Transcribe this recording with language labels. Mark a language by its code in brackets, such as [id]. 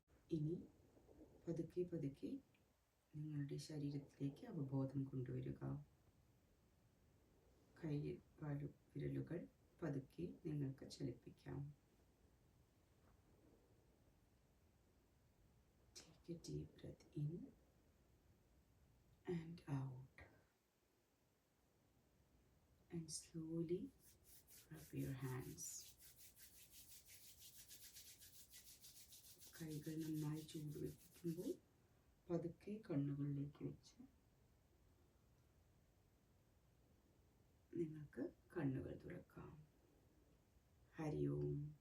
[ml] ഇനി പതുക്കെ പതുക്കെ നിങ്ങളുടെ ശരീരത്തിലേക്ക് അവബോധം കൊണ്ടുവരിക. കൈ വിരലുകൾ പതുക്കെ നിങ്ങൾക്ക് ചലിപ്പിക്കാം. [en] Take a deep breath in and out and slowly rub your hands. [ml] കൈകൾ നന്നായി ചൂടുവെപ്പിക്കുമ്പോൾ പതുക്കെ കണ്ണുകളിലേക്ക് വെച്ച് നിങ്ങൾക്ക് കണ്ണുകൾ തുറക്കാം. ഹരി ഓം.